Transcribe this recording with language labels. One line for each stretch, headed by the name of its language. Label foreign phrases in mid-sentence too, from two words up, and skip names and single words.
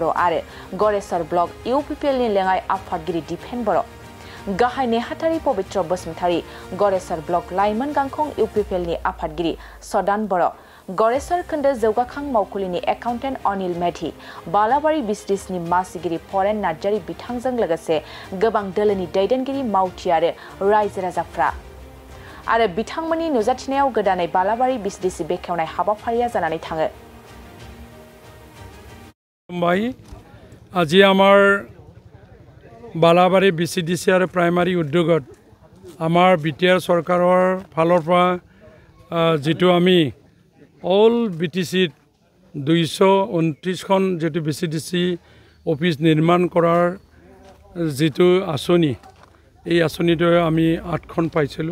Bodo: आरो गरेसर ब्लक इउपिपिएलनि लेङाइ आफादगिरि दिपेन बर', गाहाय नेहाथारि पबित्र बसुमतारी, गरेसर ब्लक लाइमोन गांखं इउपिपिएलनि आफादगिरि सदान बर', गरेसर खोन्दो जौगाखां मावखुलिनि एकाउन्टेन्ट अनिल मेधि, बालाबारि बिसडिसनि मासिगिरि फरेन नार्जारी बिथांजों लोगोसे गोबां दोलोनि दैदेनगिरि मावथि आरो रायजो राजाफ्रा आरो बिथांमोननि नुजाथिनायाव गोदानै बालाबारि बिसडिसि बेखेवनाय हाबाफारिया जानानै थाङो।
Assamese: আজি আমাৰ বালাবাৰী বিচিডিচি আৰু প্ৰাইমাৰী উদ্যোগত আমাৰ বিটিআৰ চৰকাৰৰ ফালৰ পৰা যেটো আমি অল বিটিচিত 229খন যেটো বিচিডিচি অফিস নিৰ্মাণ কৰাৰ যেটো আঁচনি, এই আঁচনিটো আমি 8খন পাইছিলো।